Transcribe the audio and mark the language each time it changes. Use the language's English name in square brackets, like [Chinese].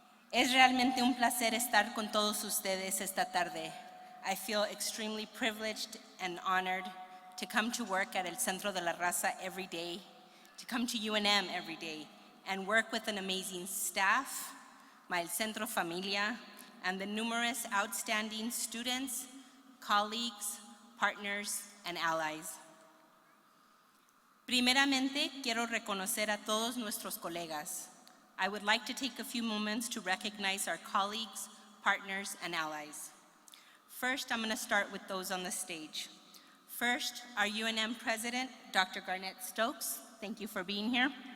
[Spanish] Es realmente un placer estar con todos ustedes esta tarde. [English] I feel extremely privileged and honored to come to work at El Centro de la Raza every day, to come to UNM every day, and work with an amazing staff, my El Centro familia, and the numerous outstanding students, colleagues, partners, and allies. [Spanish] Primeramente, quiero reconocer a todos nuestros colegas. [English] I would like to take a few moments to recognize our colleagues, partners, and allies. First, I'm going to start with those on the stage. First, our UNM president, Dr. Garnett Stokes. Thank you for being here.